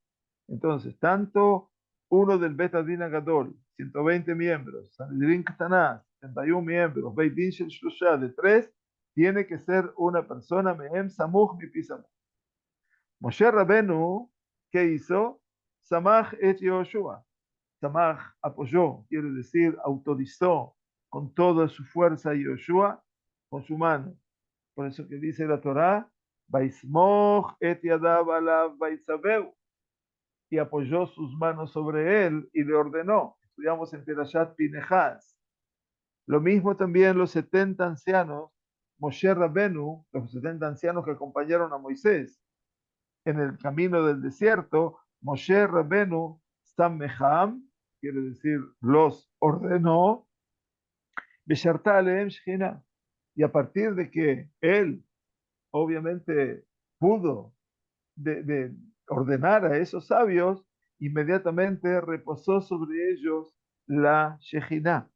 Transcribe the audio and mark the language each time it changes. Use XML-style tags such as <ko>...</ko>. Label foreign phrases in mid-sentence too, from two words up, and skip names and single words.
<es>Entonces, tanto uno del</es> <he>בית דין גדול,</he> <es>120 miembros,</es> <he>סנהדרין קטנה,</he> <es>71 miembros,</es> <he>בית דין של שלשה,</he> <es>de 3, tiene que ser una persona</es> <he>מהם סמוך מפי סמוך.</he> <es>Moshe Rabenu, ¿qué hizo?</es> <he>סמך את יהושע.</he> <es>Samach apoyó, quiere decir, autorizó con toda su fuerza a Yehoshua con su mano. Por eso que dice la Torá,</es> <he>ויסמך את ידיו עליו ויצוהו,</he> <es>y apoyó sus manos sobre él y le ordenó. Estudiamos en Perashat Pinechas. Lo mismo también los 70 ancianos, Moshe Rabenu, los 70 ancianos que acompañaron a Moisés en el camino del desierto, Moshe Rabenu Sammeham, quiere decir los ordenó,</es> <he>בשרתה עליהם שכינה,</he> <es>y a partir de que él obviamente pudo de ordenar a esos sabios, inmediatamente reposó sobre ellos la Shejina.</es>